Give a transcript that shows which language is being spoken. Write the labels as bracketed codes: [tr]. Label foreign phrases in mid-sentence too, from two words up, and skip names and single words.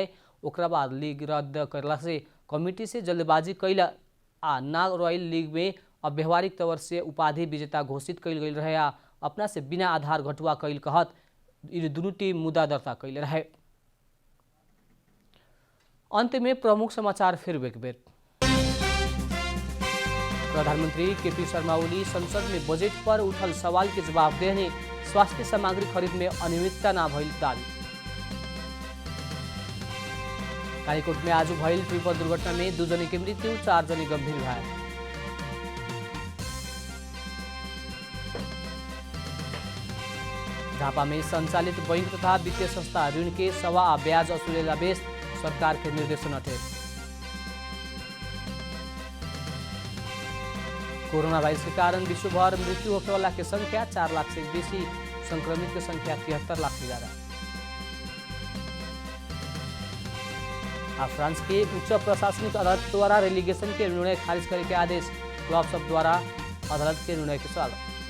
[bho] ओकरा बाद लीग रद्द करला से कमिटी से जल्दबाजी कैला आ ना रॉयल लीग में अब व्यवहारिक तौर से उपाधि विजेता घोषित कैल गई रहे आ अपना से बिना आधार घटुआ कैल कहत दुनू टीम मुद्दा दर्ता कैले रहे। अंत में प्रमुख समाचार फिर एक बेर। प्रधानमंत्री KP शर्मा ओली संसद में बजट पर उठल सवाल के जवाब देने स्वास्थ्य सामग्री खरीद में अनियमितता न भइल दावी। कालीकोट में आज भइल ट्रिपल दुर्घटना में 2 जने की मृत्यु 4 जने गंभीर घायल। झापा में संचालित बैंक तथा वित्तीय संस्था ऋण के सवा ब्याज असुलेला बेस सरकार के निर्देशन हटे। कोरोना वायरस के कारण विश्वभर मृत्यु होने वाला की संख्या 4 लाख से बेसी, संक्रमित की संख्या 73 लाख से ज्यादा। फ्रांस के उच्च प्रशासनिक अदालत द्वारा रेलीगेशन के निर्णय खारिज करे के आदेश, क्लब सब द्वारा अदालत के निर्णय के स्वागत।